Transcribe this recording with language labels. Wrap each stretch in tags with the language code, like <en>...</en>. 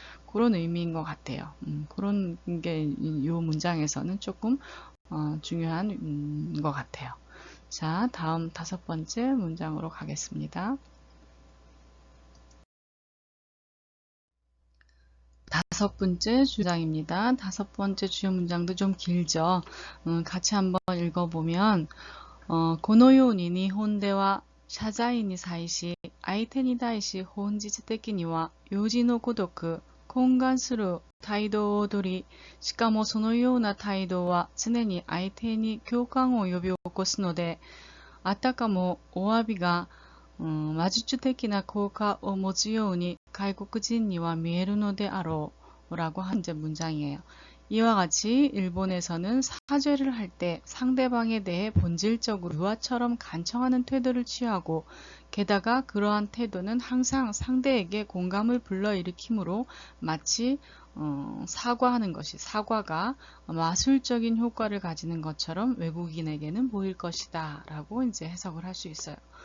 <ko>그런 의미인 것 같아요. 그런 게 이 문장에서는 조금 중요한 것 같아요. 자, 다음 5번째 문장으로 가겠습니다. 5번째 문장입니다. 5번째 주요 문장도 좀 길죠. 같이 한번 읽어보면</ko> <ja>このように日本では謝罪に際し、相手に対し本質的には幼児のごとく懇願する態度をとり、しかもそのような態度は常に相手に共感を呼び起こすので、あたかもお詫びが、魔術的な効果を持つように外国人には見えるのであろう</ja> <ko>라고 한 문장이에요. 이와 같이 일본에서는 사죄를 할 때 상대방에 대해 본질적으로 유아처럼 간청하는 태도를 취하고 게다가 그러한 태도는 항상 상대에게 공감을 불러일으키므로 마치 사과하는 것이 사과가 마술적인 효과를 가지는 것처럼 외국인에게는 보일 것이다 라고 이제 해석을 할 수 있어요.</ko>